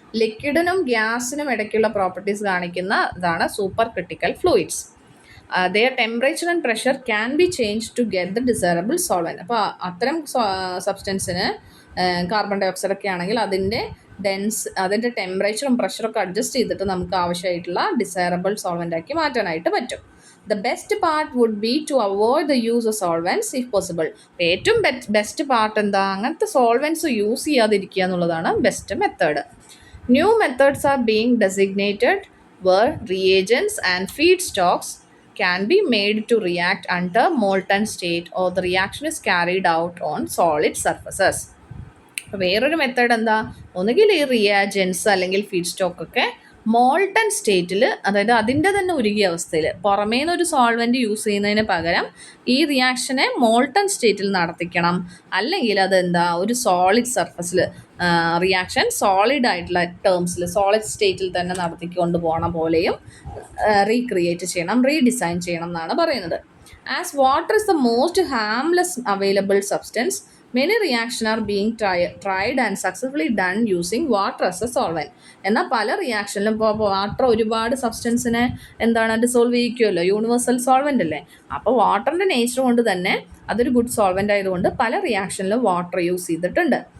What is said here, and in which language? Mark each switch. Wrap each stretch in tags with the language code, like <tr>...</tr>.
<ml>ലിക്വിഡിനും ഗ്യാസിനും ഇടയ്ക്കുള്ള പ്രോപ്പർട്ടീസ് കാണിക്കുന്ന ഇതാണ് super critical fluids.</ml> <en>their temperature and pressure can be changed to get the desirable solvent.</en> <ml>അപ്പോൾ അത്തരം സബ്സ്റ്റൻസിന് carbon dye oxide ഒക്കെ ആണെങ്കിൽ അതിൻ്റെ ടെമ്പറേച്ചറും പ്രഷറൊക്കെ അഡ്ജസ്റ്റ് ചെയ്തിട്ട് നമുക്ക് ആവശ്യമായിട്ടുള്ള ഡിസൈറബിൾ സോൾവെൻ്റ് ആക്കി മാറ്റാനായിട്ട് പറ്റും.</ml> <en>The best part would be to avoid the use of solvents if possible.</en> <ml>ഏറ്റവും ബെസ്റ്റ് പാർട്ട് എന്താ, അങ്ങനത്തെ സോൾവെൻറ്റ്സ് യൂസ് ചെയ്യാതിരിക്കുക എന്നുള്ളതാണ് best method.</ml> <en>New methods are being designated where reagents and feedstocks can be made to react under molten state, or the reaction is carried out on solid surfaces.</en> <ml>വേറൊരു method എന്താ, ഒന്നുകിൽ ഈ റിയാജൻസ് അല്ലെങ്കിൽ feed stock ഒക്കെ molten സ്റ്റേറ്റിൽ, അതായത് അതിൻ്റെ തന്നെ ഉരുകിയ അവസ്ഥയിൽ പുറമേ നിന്നൊരു സോൾവെൻറ്റ് യൂസ് ചെയ്യുന്നതിന് പകരം ഈ റിയാക്ഷനെ മോൾട്ടൺ സ്റ്റേറ്റിൽ നടത്തിക്കണം. അല്ലെങ്കിൽ അതെന്താ, ഒരു സോളിഡ് സർഫസിൽ റിയാക്ഷൻ സോളിഡ് ആയിട്ടുള്ള ടേംസിൽ സോളിഡ് സ്റ്റേറ്റിൽ തന്നെ നടത്തിക്കൊണ്ട് പോകണ പോലെയും റീക്രിയേറ്റ് ചെയ്യണം, റീഡിസൈൻ ചെയ്യണം എന്നാണ് പറയുന്നത്.</ml> <en>As water is the most harmless available substance, many reactions are being tried and successfully done using water as a solvent.</en> <ml>എന്നാൽ പല റിയാക്ഷനിലും ഇപ്പോൾ വാട്ടർ ഒരുപാട് സബ്സ്റ്റൻസിനെ എന്താണ് ഡിസോൾവ് ചെയ്യിക്കുമല്ലോ, യൂണിവേഴ്സൽ സോൾവെൻ്റ് അല്ലേ. അപ്പോൾ വാട്ടറിൻ്റെ നേച്ചർ കൊണ്ട് തന്നെ അതൊരു ഗുഡ് സോൾവെൻ്റ് ആയതുകൊണ്ട് പല റിയാക്ഷനിലും വാട്ടർ യൂസ് ചെയ്തിട്ടുണ്ട്.</ml>